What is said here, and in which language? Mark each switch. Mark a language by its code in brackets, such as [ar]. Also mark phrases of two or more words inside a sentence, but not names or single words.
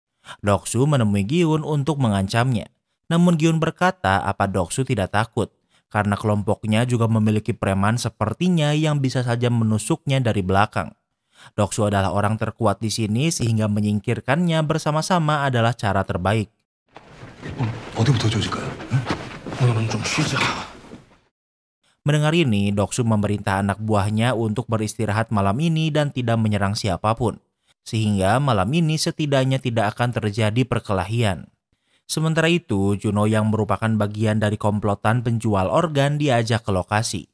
[id] Doksu menemui Gyun untuk mengancamnya. Namun Gyun berkata apa Doksu tidak takut, karena kelompoknya juga memiliki preman sepertinya yang bisa saja menusuknya dari belakang. Doksu adalah orang terkuat di sini sehingga menyingkirkannya bersama-sama adalah cara terbaik. [ko] 어디부터 조질까요? 응? 오늘은 좀 쉬자. [id] Mendengar ini, Doksu memerintah anak buahnya untuk beristirahat malam ini dan tidak menyerang siapapun. Sehingga malam ini setidaknya tidak akan terjadi perkelahian. Sementara itu, Juno yang merupakan bagian dari komplotan penjual organ diajak ke lokasi.